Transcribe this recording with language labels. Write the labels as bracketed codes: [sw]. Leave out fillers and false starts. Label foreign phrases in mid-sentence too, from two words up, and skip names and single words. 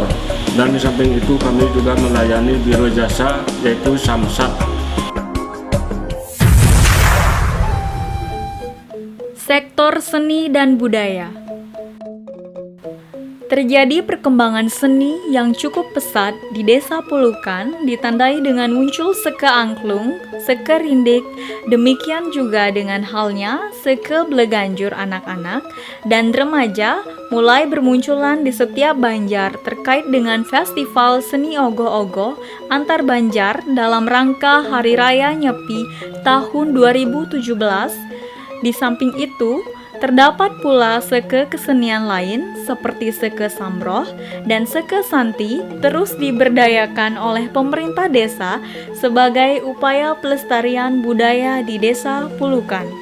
[id] Dan di samping itu kami juga melayani biro jasa yaitu Samsat. Sektor seni dan budaya. Terjadi perkembangan seni yang cukup pesat di Desa Pulukan, ditandai dengan muncul seke angklung, seke rindik, demikian juga dengan halnya seke bleganjur anak-anak dan remaja mulai bermunculan di setiap banjar terkait dengan festival seni ogoh-ogoh antar banjar dalam rangka Hari Raya Nyepi tahun 2017. Di samping itu, terdapat pula seke kesenian lain seperti seke Samroh dan seke Santi terus diberdayakan oleh pemerintah desa sebagai upaya pelestarian budaya di Desa Pulukan.